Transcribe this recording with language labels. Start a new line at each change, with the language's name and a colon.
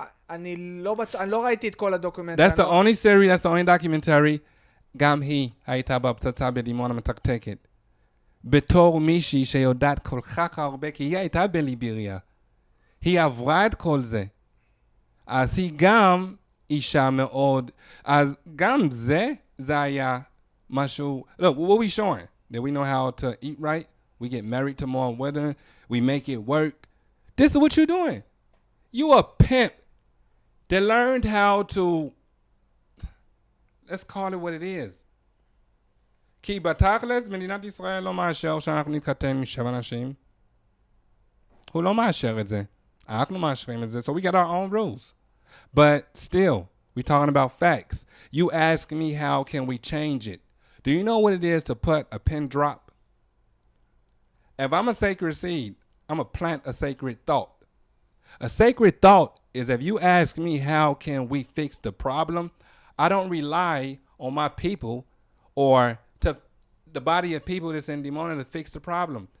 Hebrew: אני לא ראיתי את כל הדוקומנטרי.
English: That's the only series, that's the only documentary.
Hebrew: גם היא הייתה בפצצה בדימונה מתקתקת. בתור מישהי שיודעת כל כך הרבה, כי היא הייתה בליבריה. היא עברה את כל זה. אז היא גם אישה מאוד, אז גם זה היה משהו,
English: look, what we showing? That we know how to eat right? We get married tomorrow wedding? We make it work? This is what you're doing. You a pimp that learned how to, let's call it what it is.
Hebrew: כי בתכלס, מדינת ישראל לא מאשר שאנחנו נתחתן משבע נשים. הוא לא מאשר את זה. אנחנו מאשרים את זה,
English: so we got our own rules. But still, we're talking about facts. You ask me how can we change it. Do you know what it is to put a pin drop? If I'm a sacred seed, I'm going to plant a sacred thought. A sacred thought is if you ask me how can we fix the problem, I don't rely on my people or to the body of people that's in Dimona to fix the problem.